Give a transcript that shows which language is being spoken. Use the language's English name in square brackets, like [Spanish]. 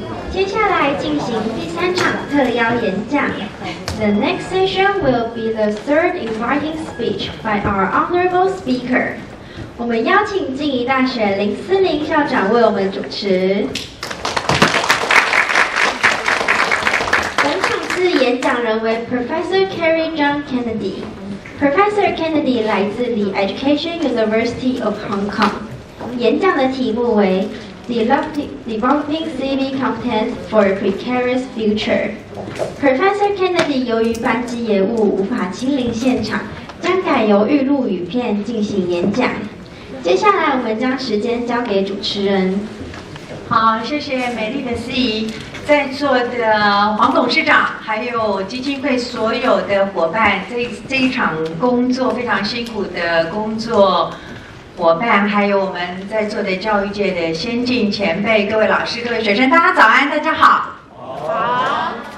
[Chinese] 接下来进行第3场特邀演讲。 [English] The next session will be the third inviting speech by our honorable speaker. [Chinese] 我们邀请静宜大学林思玲校长为我们主持。本场次演讲人为 Professor Kerry John Kennedy。Professor Kennedy 来自 The Education University of Hong Kong。演讲的题目为 Developing Civic Competence for a Precarious Future。 Professor Kennedy 由于班机延误无法亲临现场，将改由预录影片进行演讲。接下来我们将时间交给主持人。好，谢谢美丽的司仪，在座的黄董事长，还有基金会所有的伙伴，这一场工作非常辛苦的工作伙伴，还有我们在座的教育界的先进前辈，各位老师、各位学生，大家早安，大家好。好。